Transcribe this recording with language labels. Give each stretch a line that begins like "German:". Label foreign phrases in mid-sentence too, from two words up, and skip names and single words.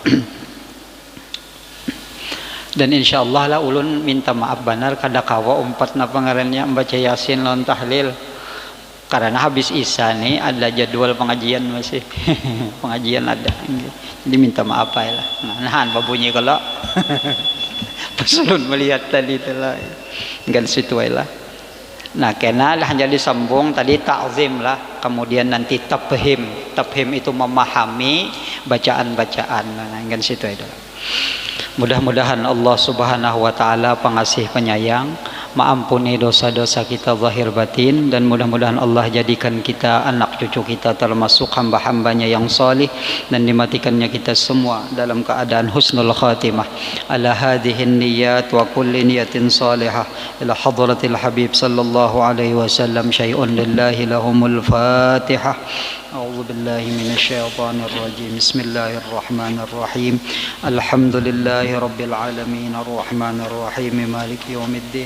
Banjar: Dan insyaallah lah ulun minta maaf benar kada kawa umpat na pangarannya membaca Yasin lawan tahlil, karena habis Isya nih ada jadwal pengajian masih pengajian ada, jadi minta maaf ya lah. Nahan babunyi kalau pas ulun melihat tadi itulah gan situ lah. Nah kena lah jadi sambung tadi ta'zim lah, kemudian nanti tafhim itu memahami bacaan-bacaan. Nah gan situ itu.
Indonesian: Mudah-mudahan Allah
Arabic: سبحانه وتعالى
Indonesian: pengasih penyayang mengampuni dosa-dosa kita zahir batin, dan mudah-mudahan Allah jadikan kita, anak cucu kita termasuk hamba-hambanya yang salih, dan dimatikannya kita semua dalam keadaan
Arabic: حسن الخاتمة. على هذه النية وكل نية صالحة إلى حضرة الحبيب صلى الله عليه وسلم. شيء لله لهم الفاتحة. أعوذ بالله من الشيطان الرجيم. بسم الله الرحمن الرحيم. الحمد لله رب العالمين الرحمن الرحيم مالك يوم الدين.